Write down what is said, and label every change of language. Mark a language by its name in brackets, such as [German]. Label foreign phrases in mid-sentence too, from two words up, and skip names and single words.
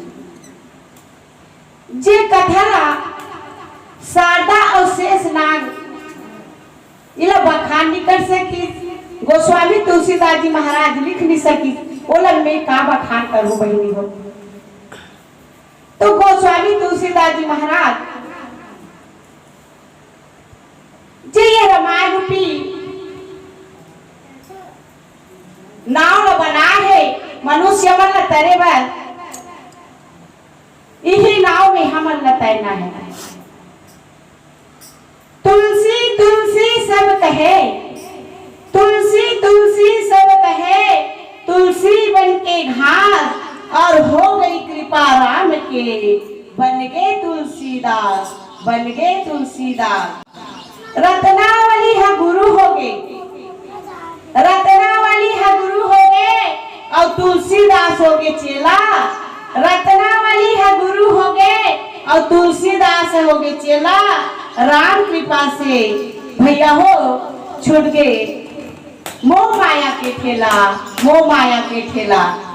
[Chhattisgarhi] जे कथा शारदा और शेष नाग इला बखान नहीं कर सकी, गोस्वामी तुलसीदास जी महाराज लिख नहीं सकी, ओला में का बखान करूं बहिनी हो। तो गोस्वामी तुलसीदास जी महाराज जे ये रामायण रूपी नाव बना है मनुष्य मन तरे बर, इही नाव में हमन ल तैरना है। तुलसी तुलसी सब कहे, तुलसी तुलसी सब कहे, तुलसी बन के घास और हो गई कृपा राम के, बन गए तुलसीदास, बन गए तुलसीदास। रत्नावली हा गुरु हो गए, रत्नावली हा गुरु हो गए और तुलसीदास हो गए चेला। रत्नावली हा गुरु हो गए और तुलसीदास हो गए चेला। राम कृपा से भैया हो छूट गए मोह माया के ठेला, मोह माया के ठेला।